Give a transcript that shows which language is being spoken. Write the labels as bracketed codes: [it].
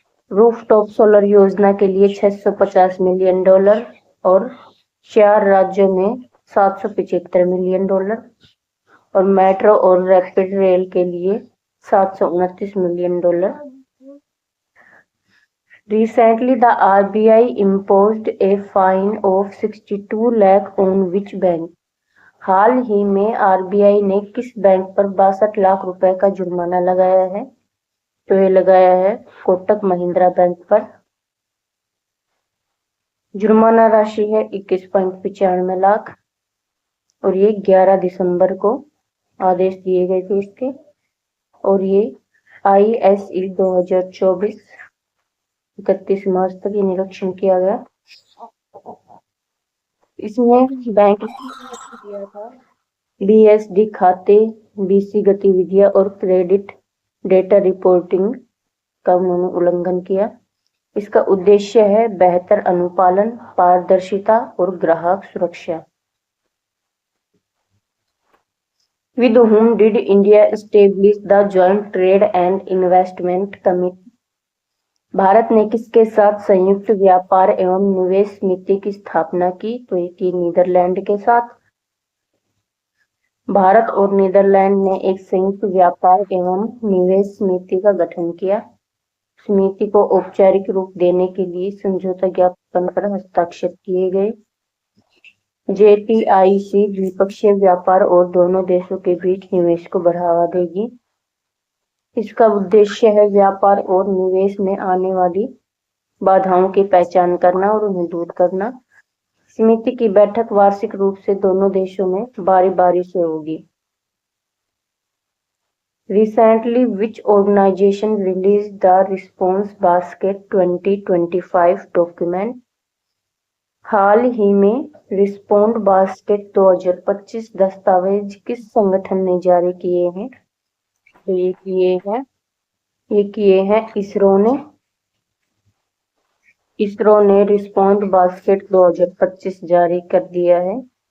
[hi] Rooftop solar योजना के लिए 650 मिलियन डॉलर और 4 राज्यों में 775 मिलियन डॉलर और मेट्रो और रैपिड रेल के लिए 729 million dollar. [en] Recently, the RBI imposed a fine of 62 lakh on which bank? [hi] हाल ही में RBI ने किस बैंक पर 62 लाख रुपए का जुर्माना लगाया है? तो ये लगाया है कोटक महिंद्रा बैंक पर। जुर्माना राशि है 21.95 लाख और ये 11 दिसंबर को आदेश दिए गए थे इसके और ये ISE 2024 31 मार्च तक ये निरीक्षण किया गया। इसमें बैंक किया था BSD खाते, BC गतिविधियां और क्रेडिट डेटा रिपोर्टिंग का उन्होंने उल्लंघन किया। इसका उद्देश्य है बेहतर अनुपालन, पारदर्शिता और ग्राहक सुरक्षा। [en] With whom did India establish the Joint Trade and Investment Committee? [hi] Bharat ने किसके साथ संयुक्त व्यापार एवं निवेश समिति की स्थापना की? तो ये की नीदरलैंड के साथ। भारत और नीदरलैंड ने एक संयुक्त व्यापार एवं निवेश समिति का गठन किया। समिति को औपचारिक रूप देने के लिए समझौता ज्ञापन पर हस्ताक्षर किए गए। JTIC द्विपक्षीय व्यापार और दोनों देशों के बीच निवेश को बढ़ावा देगी। इसका उद्देश्य है व्यापार और निवेश में आने वाली बाधाओं की पहचान करना और उन्हें दूर करना। समिति की बैठक वार्षिक रूप से दोनों देशों में बारी बारी से होगी। [en] Recently, which organization released the Response Basket 2025 document? [hi] हाल ही में रिस्पॉन्ड बास्केट 2025 दस्तावेज किस संगठन ने जारी किए हैं? तो ये किए हैं इसरो ने रिस्पॉन्ड बास्केट 2025 जारी कर दिया है।